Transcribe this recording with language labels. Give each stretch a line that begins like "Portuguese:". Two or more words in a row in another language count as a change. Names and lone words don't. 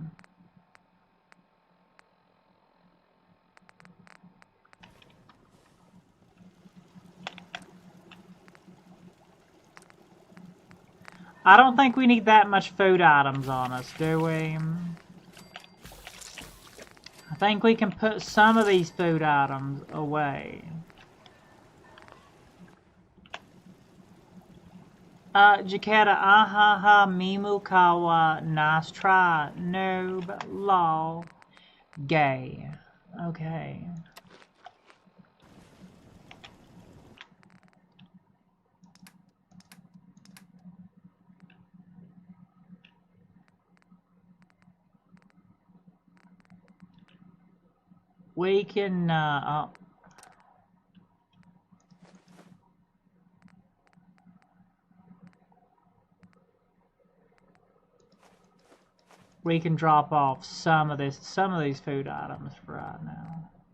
English: I don't think we need that much food items on us, do we? I think we can put some of these food items away. Jaketa, ahaha, mimu kawa, nice try, noob, lol, gay. Okay. We can, we can drop off some of these food items for right now.